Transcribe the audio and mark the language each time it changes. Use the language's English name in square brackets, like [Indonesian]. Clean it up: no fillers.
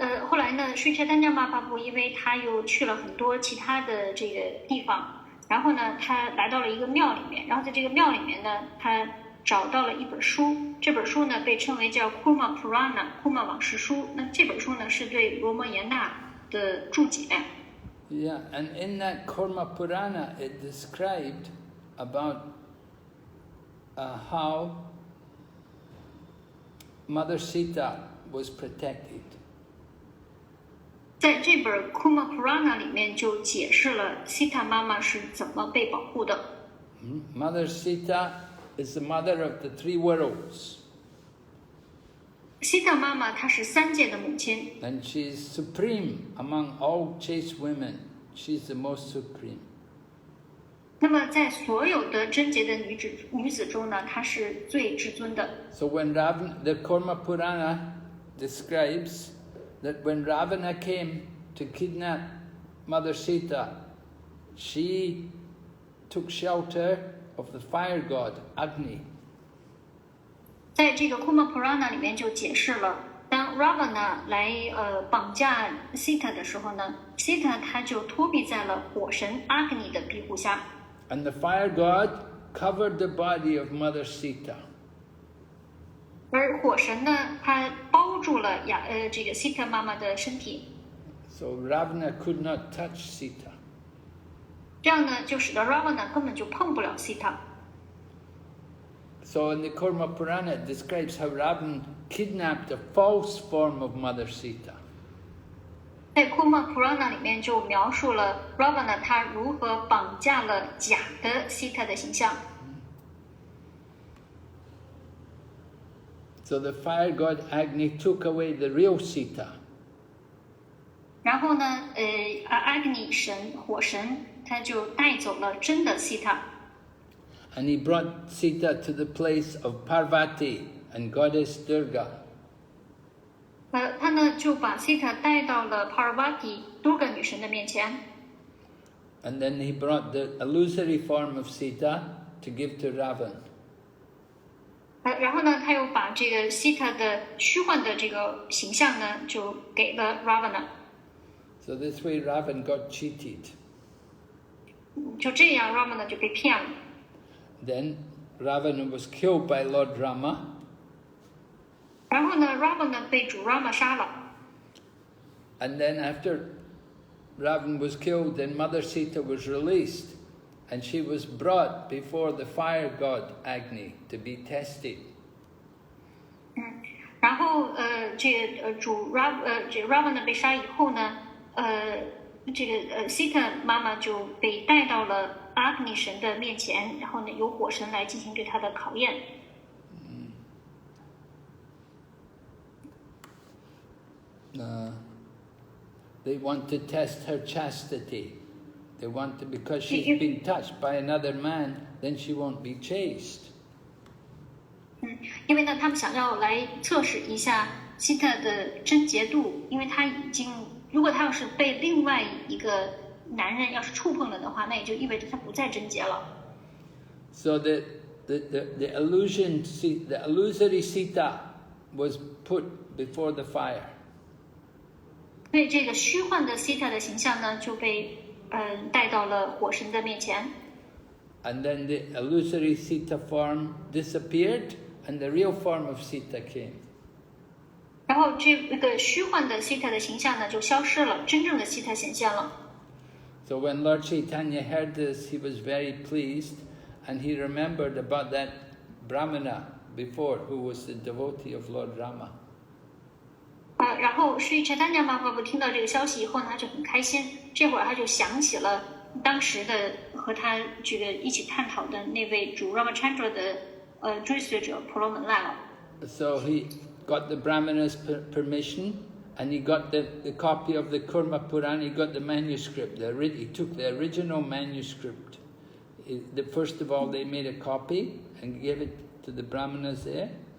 [Chinese] 后来呢，Sri Chaitanya Mahaprabhu 因为他又去了很多其他的这个地方，然后呢，他来到了一个庙里面，然后在这个庙里面呢，他找到了一本书，这本书呢被称为叫 Kurma Purana，Kurma 往事书。那这本书呢是对罗摩衍那的注解。 [English] Yeah, and in that Kurma Purana, it described about how Mother Sita was protected. [Chinese] 在这本 Kurma Purana 里面就解释了 Sita 妈妈是怎么被保护的。 [English] Mother Sita is the mother of the three worlds. [Chinese] Sita 妈妈她是三界的母亲。 [English] And she is supreme among all chaste women. She's the most supreme. [Chinese] 那么在所有的贞洁的女子中呢，她是最至尊的。 [English] So when the Kurma Purana describes that when Ravana came to kidnap Mother Sita, she took shelter of the fire god Agni. [Chinese] 在这个 Kurma Purana 里面就解释了，当 Ravana 来绑架 Sita 的时候呢 ，Sita 她就托庇在了火神 Agni 的庇护下。 [English] And the fire god covered the body of Mother Sita. [Chinese] 而火神呢，他包住了这个 Sita 妈妈的身体。 [English] So Ravana could not touch Sita. [Chinese] 这样呢，就使得 Ravana 根本就碰不了 Sita。 [English] So in the Kurma Purana it describes how Ravana kidnapped a false form of Mother Sita. [Chinese] 在 Kurma Purana 里面就描述了 Ravana 他如何绑架了假的 Sita 的形象。 [English] So the fire god Agni took away the real Sita. [Chinese] 然后呢，Agni 神火神他就带走了真的 Sita。 [English] And he brought Sita to the place of Parvati and goddess Durga. [Chinese] 他呢就把 Sita 带到了 Parvati Durga 女神的面前。 [English] And then he brought the illusory form of Sita to give to Ravana. [Chinese] 然后呢，他又把这个 Sita 的虚幻的这个形象呢，就给了 Ravana。 [English] So this way Ravana got cheated. [Chinese] 就这样 Ravana 就被骗了。 [English] Then Ravana was killed by Lord Rama. [Chinese] 然后呢 ，Ravana 被主 Rama 杀了。 [English] And then after Ravana was killed, then Mother Sita was released, and she was brought before the fire god Agni to be tested. [Chinese] 然后主 Ravana 被杀以后呢，Sita 妈妈就被带到了Agni 神的面前，然后呢由火神来进行对她的考验。 [English] They want to test her chastity. They want to, because she's been touched by another man, then she won't be chaste. [Chinese] 因为呢，他们想要来测试一下 Sita 的贞洁度，因为她已经，如果她要是被另外一个男人要是触碰了的话，那也就意味着她不再贞洁了。 [English] So the illusory Sita was put before the fire. [Chinese] 所以这个虚幻的 Sita 的形象呢，就被带到了火神的面前。 [English] And then the illusory Sita form disappeared, and the real form of Sita came. [Chinese] 然后这个虚幻的 Sita 的形象呢就消失了，真正的 Sita 显现了。 [English] So when Lord Chaitanya heard this, he was very pleased, and he remembered about that Brahmana before, who was the devotee of Lord Rama. [Chinese] 然后 Sri Chaitanya Mahaprabhu 听到这个消息以后呢，他就很开心。这会儿他就想起了当时的和他这个一起探讨的那位主 Ramachandra 的追随者婆罗门来了。 [English] So he got the Brahmana's permission, and he got the copy of the Kurma Purana. He got the manuscript. He took the original manuscript. First of all, they made a copy and gave it to the Brahmanas there.